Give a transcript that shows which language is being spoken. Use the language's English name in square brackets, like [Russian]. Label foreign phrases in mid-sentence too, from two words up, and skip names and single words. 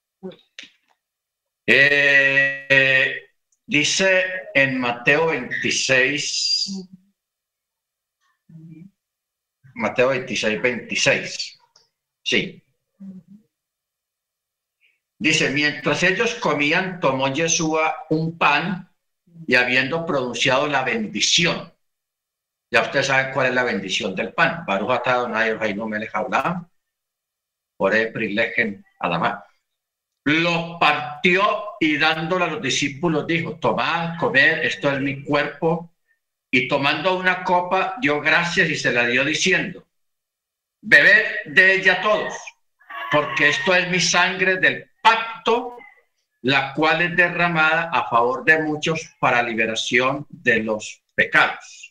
[Spanish] Dice en Mateo 26, Mateo 26, 26. Sí. Dice, mientras ellos comían, tomó Yeshua un pan y habiendo pronunciado la bendición. Ya ustedes saben cuál es la bendición del pan. [Hebrew] ברוך אתה אדני אלהינו מלך העולם, בורא פרי לחם אדמה. [Spanish] Lo partió y dándolo a los discípulos dijo, tomad, comed, esto es mi cuerpo. Y tomando una copa, dio gracias y se la dio diciendo, bebed de ella todos, porque esto es mi sangre del pacto, la cual es derramada a favor de muchos para liberación de los pecados.